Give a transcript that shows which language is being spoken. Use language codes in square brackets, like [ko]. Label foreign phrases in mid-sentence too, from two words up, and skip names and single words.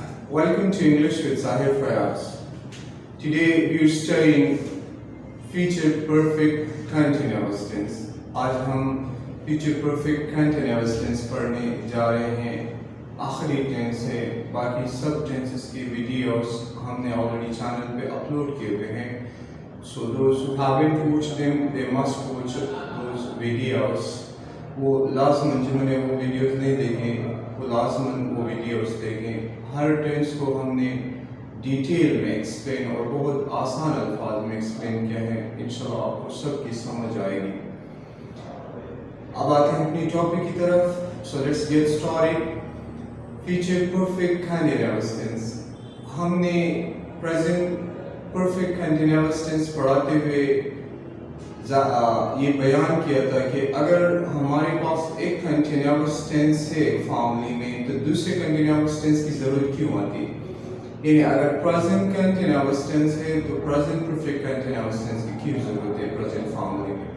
[en] Welcome to English with Zahir Fayaz. Today we are studying future perfect continuous tense. [ur] آج ہم [en] future perfect continuous tense [ur] پڑھنے جا رہے ہیں. آخری ٹینس ہے. باقی سب ٹینسز کی ویڈیوز ہم نے [en] already channel [ur] پہ اپلوڈ کیے ہوئے ہیں. [en] So those who haven't watched them, they must watch those videos. [ur] وہ لازماً جنہوں نے وہ ویڈیوز نہیں دیکھے وہ لازماً وہ ویڈیوز دیکھیں. ہر ٹینس کو ہم نے ڈیٹیل میں ایکسپلین اور بہت آسان الفاظ میں ایکسپلین کیا ہے. [ar] إن شاء الله [ur] آپ کو سب کی سمجھ آئے گی۔ اب آتے ہیں اپنی ٹاپک کی طرف. [en] So let's get started. Future perfect continuous tense. [ur] ہم نے [en] present perfect continuous tense [ur] پڑھاتے ہوئے یہ بیان کیا تھا کہ اگر ہمارے پاس ایک [en] continuous tense [ur] ہے فارمولے میں تو دوسرے [en] continuous tense [ur] کی ضرورت کیوں آتی ہے. یعنی اگر [en] present continuous tense [ur] ہے تو [en] present perfect continuous tense [ur] کی کیوں ضرورت ہے [en] present formula [ur] میں.